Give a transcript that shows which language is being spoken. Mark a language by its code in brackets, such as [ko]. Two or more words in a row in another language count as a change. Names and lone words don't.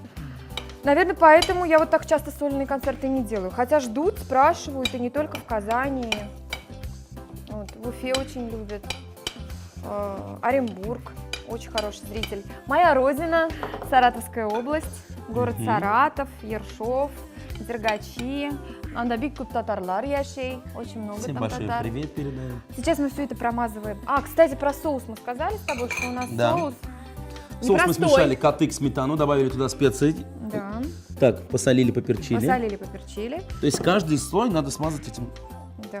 [ru] Наверное, поэтому я вот так часто сольные концерты не делаю. Хотя ждут, спрашивают, и не только в Казани. Вот, в Уфе очень любят. Оренбург, очень хороший зритель. Моя родина, Саратовская область, город Саратов, Ершов, Дергачи. [tt] Анда бик көп татарлар яшей, [ru] очень много Всем там большой татар. привет передаем. Сейчас мы все это промазываем. А, кстати, про соус мы сказали с тобой, что у нас Да. соус Соус мы непростой. смешали, котык, сметану, добавили туда специи. Да. Так, посолили, поперчили. Посолили, поперчили. То есть каждый слой надо смазать этим Да.